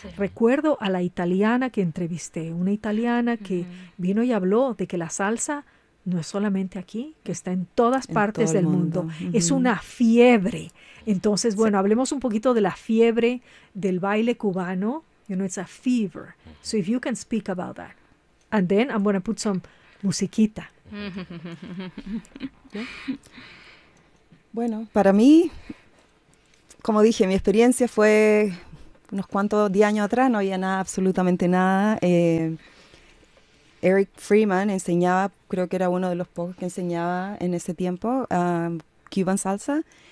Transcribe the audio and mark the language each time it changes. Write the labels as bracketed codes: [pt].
[es] Recuerdo a la italiana que entrevisté, una italiana que vino y habló de que la salsa no es solamente aquí, que está en todas partes del mundo. Es una fiebre. Entonces, bueno, hablemos un poquito de la fiebre del baile cubano. [en] You know, it's a fever. So if you can speak about that. And then I'm going to put some musiquita. [es] Bueno, para mí, como dije, mi experiencia fue unos cuantos de años atrás no había nada, absolutamente nada. Eric Freeman enseñaba, creo que era uno de los pocos que enseñaba en ese tiempo, [en] Cuban salsa.